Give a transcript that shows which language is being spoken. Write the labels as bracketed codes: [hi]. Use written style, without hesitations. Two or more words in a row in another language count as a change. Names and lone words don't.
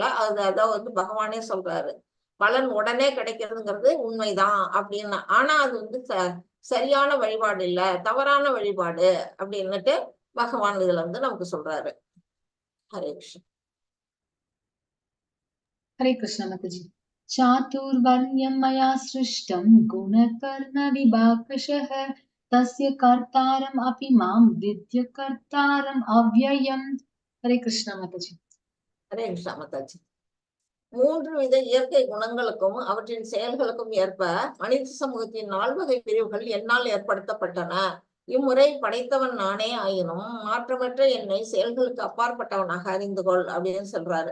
[ta] அதான் வந்து பகவானே சொல்றாரு, பலன் உடனே கிடைக்கிறதுங்கிறது உண்மைதான் அப்படின்னு. ஆனா அது வந்து சரியான வழிபாடு இல்ல, தவறான வழிபாடு அப்படின்னுட்டு பகவான் இதுல வந்து நமக்கு சொல்றாரு. ஹரே கிருஷ்ணன். [hi] हरे कृष्ण माताजी। [sa] चातुर्वर्ण्यं मया सृष्टं गुणकर्म विभागशः तस्य कर्तारम् अपि मां विद्य कर्तारम् अव्ययम्। [hi] हरे कृष्ण माताजी। हरे कृष्णा माताजी. [ta] 3 வித இயற்கை குணங்களுக்கும் அவற்றின் செயல்களுக்கும் ஏற்ப மனித சமூகத்தின் 4 வகை பிரிவுகள் என்னால் ஏற்படுத்தப்பட்டன. இம்முறை படைத்தவன் நானே ஆயினும் மாற்றமற்ற என்னை செயல்களுக்கு அப்பாற்பட்டவனாக அறிந்து கொள் அப்படின்னு சொல்றாரு.